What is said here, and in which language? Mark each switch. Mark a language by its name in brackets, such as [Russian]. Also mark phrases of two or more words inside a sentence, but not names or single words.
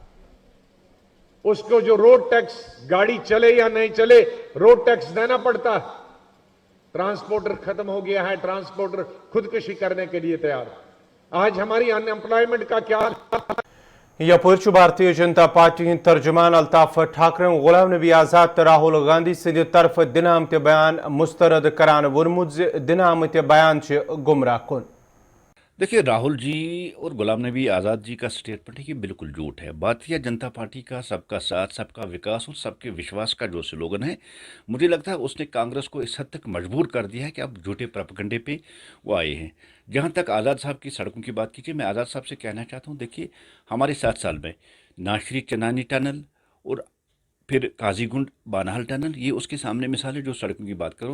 [Hindi] उसको जो [English] road tax, [Hindi] गाड़ी चले या नहीं चले, [English] road tax [Hindi] देना पड़ता है। ट्रांसपोर्टर खत्म हो गया है, ट्रांसपोर्टर खुदकुशी करने के लिए तैयार। आज हमारी अनएम्प्लॉयमेंट का क्या हाल? [Kashmiri] यपुर भारतीय जनता पार्टी हिंद तर्जुमान अल्ताफ ठाकरे गुलाम नबी आजाद राहुल गांधी सद तरफ दिन आमत बयान मुस्तरद करान वोनमुत दिन आमत बयान गुमराह कुन। [Hindi] देखिए, राहुल जी और गुलाम नबी आज़ाद जी का स्टेटमेंट है कि बिल्कुल झूठ है। भारतीय जनता पार्टी का सबका साथ, सबका विकास और सबके विश्वास का जो स्लोगन है, मुझे लगता है उसने कांग्रेस को इस हद तक मजबूर कर दिया है कि अब झूठे प्रोपेगेंडे पे वो आए हैं। जहाँ तक आज़ाद साहब की सड़कों की बात कीजिए, मैं आज़ाद साहब से कहना चाहता हूँ, देखिए हमारे 7 साल में नाशरी चनानी टनल और फिर काजीगुंड बानाहल टनल, ये उसके सामने मिसाल है जो सड़कों की बात करो।